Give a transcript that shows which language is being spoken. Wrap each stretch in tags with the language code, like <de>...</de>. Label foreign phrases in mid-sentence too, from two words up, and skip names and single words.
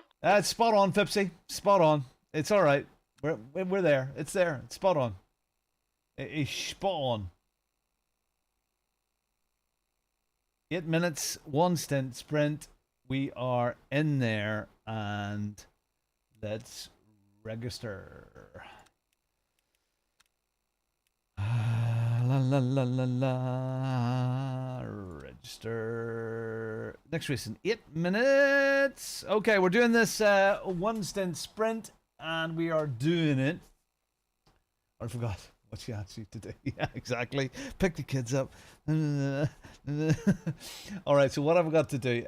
<en>That's spot on, Fipsy. Spot on. It's all right. We're there. It's there. It's spot on. It is spot on. 8 minutes, 1 stint sprint. We are in there, and let's register. La la la la la. Register. Next race in 8 minutes. Okay, we're doing this 1 stint sprint, and we are doing it. I forgot what she asked you to do. Yeah, exactly. Pick the kids up. All right, so what have I got to do?</en>